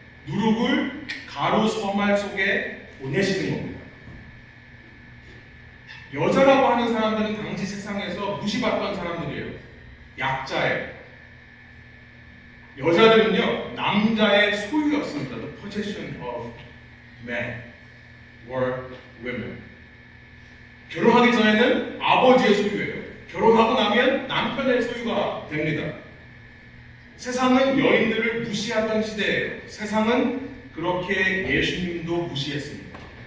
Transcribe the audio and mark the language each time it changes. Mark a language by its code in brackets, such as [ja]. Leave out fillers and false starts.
[ko] 누룩을 가루 서말 속에 보내시는 겁니다. 여자라고 하는 사람들은 당시 세상에서 무시받던 사람들이에요. 약자예요. 여자들은요, 남자의 소유였습니다. [en] The possession of men or women. [ko] 결혼하기 전에는 아버지의 소유예요. 결혼하고 나면 남편의 소유가 됩니다. 세상은 여인들을 무시하던 시대예요. 세상은 그렇게 예수님도 무시했습니다.